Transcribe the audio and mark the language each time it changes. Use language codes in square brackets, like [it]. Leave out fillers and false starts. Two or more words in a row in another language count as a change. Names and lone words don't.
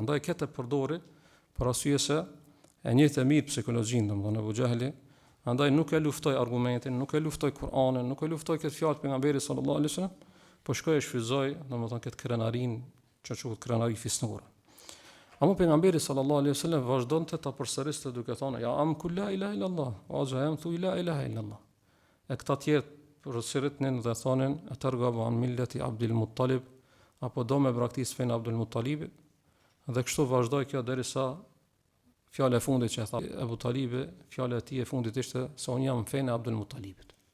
[sq] Andaj këtë përdori për arsye se e njëjtë mirë psikologjinë, domthonë Abu Jahli, andaj nuk e luftoi argumentin, nuk e luftoi Kur'anin, nuk e luftoi këtë fjalë pejgamberit [ar] صلى الله عليه وسلم, [sq] po shkoi e shfryzoi, domethënë këtë krenarin, që quhet krenari fisnore. Ama pejgamberi [ar] صلى الله عليه وسلم [sq] vazhdonte ta përsëriste duke thënë [ar] يا عم قل لا إله إلا الله, [sq] o jam thu [ar] لا إله إلا الله. [sq] E këta tjerë përsëritnin dhe thonin [ar] أترغب عن ملة عبد المطلب, [sq] apo do me braktis fen Abdul Muttalibit, dhe kështu vazhdoi kjo derisa fjala e fundit që e tha Abu Talibi, fjala e tij e fundit ishte se un jam fen Abdul Muttalibit.